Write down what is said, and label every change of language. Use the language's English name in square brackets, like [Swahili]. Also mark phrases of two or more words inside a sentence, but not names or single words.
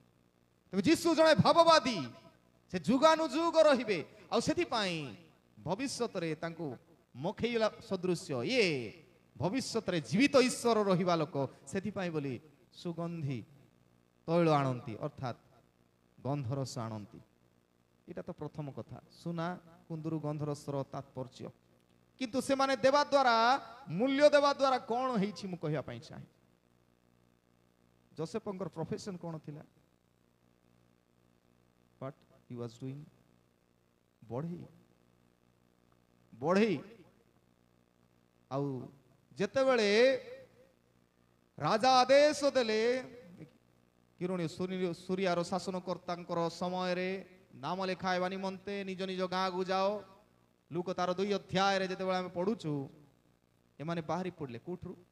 [Odia] ତେବେ ଯୀଶୁ ଜଣେ ଭାବବାଦୀ, ସେ ଯୁଗାନୁଯୁଗ ରହିବେ, ଆଉ ସେଥିପାଇଁ ଭବିଷ୍ୟତରେ ତାଙ୍କୁ ମଖେଇଲା ସଦୃଶ୍ୟ, ଇଏ ଭବିଷ୍ୟତରେ ଜୀବିତ ଈଶ୍ୱର ରହିବା ଲୋକ, ସେଥିପାଇଁ ବୋଲି ସୁଗନ୍ଧି ତୈଳ ଆଣନ୍ତି, ଅର୍ଥାତ୍ ଗନ୍ଧରସ ଆଣନ୍ତି। ଏଇଟା ତ ପ୍ରଥମ କଥା, ସୁନା କୁନ୍ଦୁରୁ ଗନ୍ଧରସର ତାତ୍ପର୍ଯ୍ୟ। କିନ୍ତୁ ସେମାନେ ଦେବା ଦ୍ୱାରା, ମୂଲ୍ୟ ଦେବା ଦ୍ୱାରା କଣ ହେଇଛି ମୁଁ କହିବା ପାଇଁ ଚାହେଁ। ଯୋସେଫଙ୍କର ପ୍ରଫେସନ କଣ ଥିଲା? [English] What he was doing? [Odia] ବଢ଼େଇ, ବଢ଼େଇ। ଆଉ ଯେତେବେଳେ ରାଜା ଆଦେଶ ଦେଲେ, କିରଣୀ ସୁରିଆର ଶାସନକର୍ତ୍ତାଙ୍କର ସମୟରେ ନାମ ଲେଖାଇବା ନିମନ୍ତେ ନିଜ ନିଜ ଗାଁକୁ ଯାଅ, ଲୁକ ତାର 2 ଅଧ୍ୟାୟରେ ଯେତେବେଳେ ଆମେ ପଢୁଛୁ, ଏମାନେ ବାହାରି ପଡିଲେ କୋଉଠୁ?